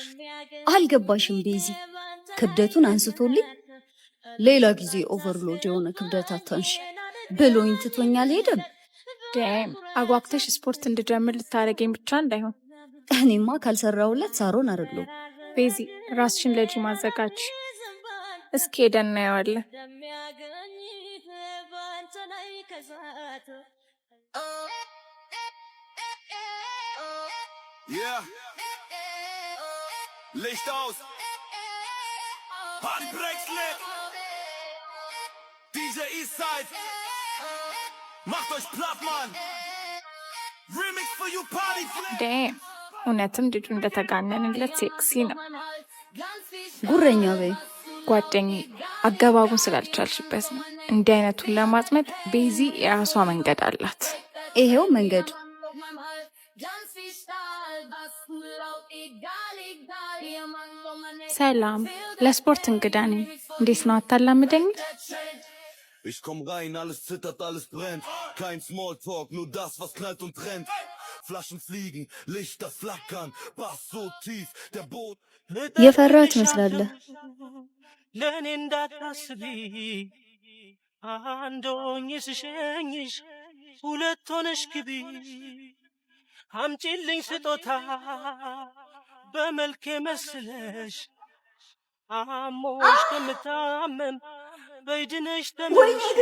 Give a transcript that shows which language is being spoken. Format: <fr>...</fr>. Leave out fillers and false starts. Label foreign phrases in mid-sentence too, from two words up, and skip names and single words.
<am>አልገባሽም ቤዚ፣ ክብደቱን አንስቶልኝ ሌላ ጊዜ ኦቨርሎድ የሆነ ክብደት አታንሽ ብሎኝ ትቶኝ አልሄደም። ደም አጓግተሽ ስፖርት እንድጀምር ልታረገኝ ብቻ እንዳይሆን። እኔማ ካልሰራሁለት ሳሮን አይደለም። ቤዚ ራስሽን ለጂም አዘጋጅ። እስኪ ሄደን እናየዋለን።</am> <en>Yeah.</en> <de>Licht aus. Handbrexlit. DJ Eastside. Macht euch platt, Mann.</de> <en>Remix for you party.</en> <am>ደም እውነትም ልጁ እንደተጋነንለት ሴክሲ ነው። ጉረኛ በይ ጓደኛዬ፣ አገባቡን ስላልቻልሽበት ነው። እንዲህ አይነቱን ለማጥመድ ቤዚ የራሷ መንገድ አላት። ይሄው መንገድ ሰላም፣ ለስፖርት እንግዳ ነኝ። እንዴት ነው አታላምደኝ?</am> <de>Ich komm rein, alles zittert, alles brennt. Kein Smalltalk, nur das, was knallt und trennt. Flaschen fliegen, Lichter flackern, Bass so tief, der Boot.</de> <am>የፈራህ ትመስላለህ። ለኔ እንዳታስቢ አንድ ሆኜ ስሸኝሽ ሁለት ሆነሽ ግቢ አምጪልኝ ስጦታ በመልኬ መስለሽ አሞሽ ከምታመም በይድነሽ ተመሽ</am>